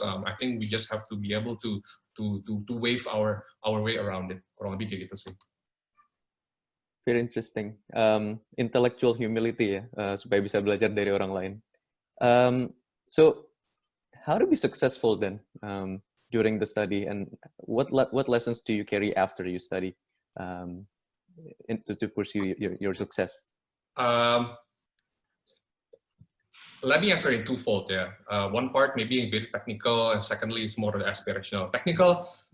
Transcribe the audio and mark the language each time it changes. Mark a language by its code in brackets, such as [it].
[en] I think we just have to be able to wave our way around it. [id] Kurang lebih kayak gitu sih. [en] Very interesting. Intellectual humility [id] ya, supaya bisa belajar dari orang lain. [en] So, how to be successful then during the study, and what lessons do you carry after you study to pursue your success? Let me answer in twofold. Yeah, one part maybe a bit technical, and secondly is more aspirational. Technical.